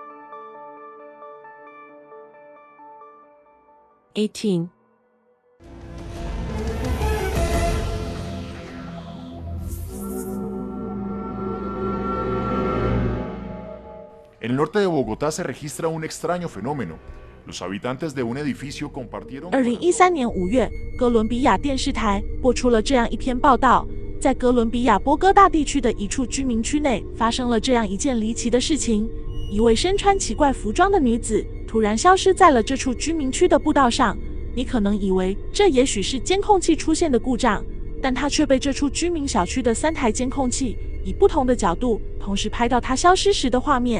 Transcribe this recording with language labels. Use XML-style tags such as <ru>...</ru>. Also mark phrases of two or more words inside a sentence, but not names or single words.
<es>18. En el norte de Bogotá se registra un extraño fenómeno. Los habitantes de un edificio compartieron...</es> <zh>2013 年5月，哥伦比亚电视台播出了这样一篇报道，在哥伦比亚波哥大地区的一处居民区内发生了这样一件离奇的事情：一位身穿奇怪服装的女子突然消失在了这处居民区的步道上。你可能以为这也许是监控器出现的故障，但她却被这处居民小区的3台监控器以不同的角度同时拍到她消失时的画面。</zh>